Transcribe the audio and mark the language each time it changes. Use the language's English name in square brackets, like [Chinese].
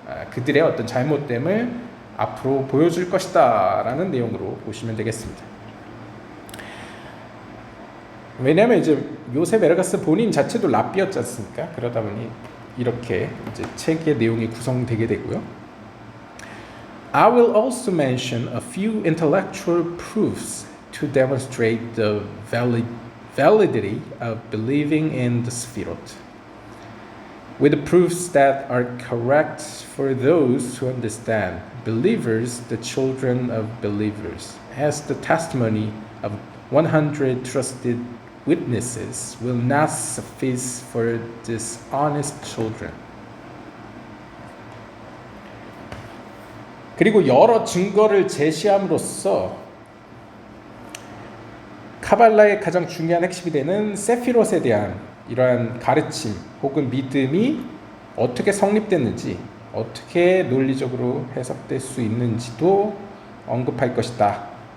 [Korean] 그들의 어떤 잘못됨을 앞으로 보여줄 것이다 라는 내용으로 보시면 되겠습니다. 왜냐하면 이제 요셉 에르가스 본인 자체도 랍비였지 않습니까? 그러다 보니 이렇게 이제 책의 내용이 구성되게 되고요. [English] I will also mention a few intellectual proofs to demonstrate the validity of believing in the Sefirot, with the proofs that are correct for those who understand, believers, the children of believers, as the testimony of 100 trusted witnesses will not suffice for dishonest children. [Korean] 그리고 여러 증거를 제시함으로써 카발라의 가장 중요한 핵심이 되는 세피롯에 대한 이러한 가르침 혹은 믿음이 어떻게 성립됐는지, 어떻게 논리적으로 해석될 수 있는지도 언급할 것이다.